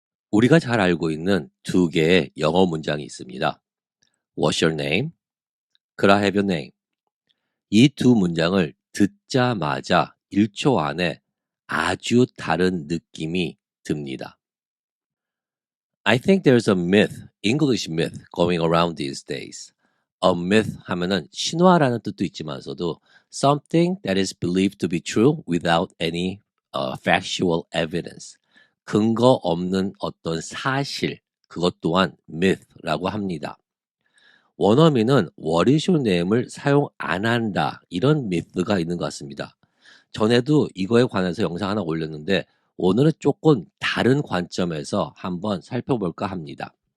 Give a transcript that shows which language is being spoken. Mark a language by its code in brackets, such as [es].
[ko] 우리가 잘 알고 있는 두 개의 영어 문장이 있습니다. [en] What's your name? Could I have your name? [ko] 이 두 문장을 듣자마자 1초 안에 아주 다른 느낌이 듭니다. [en] I think there's a myth, English myth going around these days. A myth [ko] 하면은 신화라는 뜻도 있지만서도 [en] something that is believed to be true without any factual evidence. [ko] 근거 없는 어떤 사실, 그것 또한 myth라고 합니다. 원어민은 [en] what is your name [ko] 을 사용 안 한다, 이런 myth가 있는 것 같습니다. 전에도 이거에 관해서 영상 하나 올렸는데 오늘은 조금 다른 관점에서 한번 살펴볼까 합니다.